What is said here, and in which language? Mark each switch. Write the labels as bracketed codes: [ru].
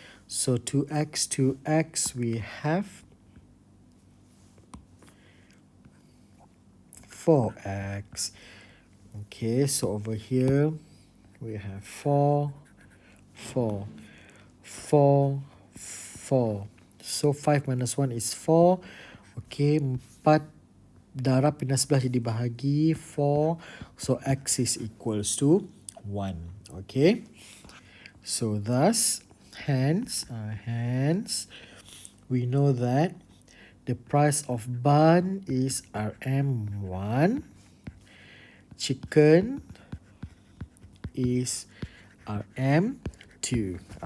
[en] So 2x, 2x, we have 4x. Okay, so over here we have 4, 4, 4, 4. So 5 minus 1 is 4. [ms] Okay, 4 darab pindah sebelah jadi bahagi 4. [en] So x is equals to 1. Okay, so thus hence we know that the price of bun is RM1, chicken is RM2.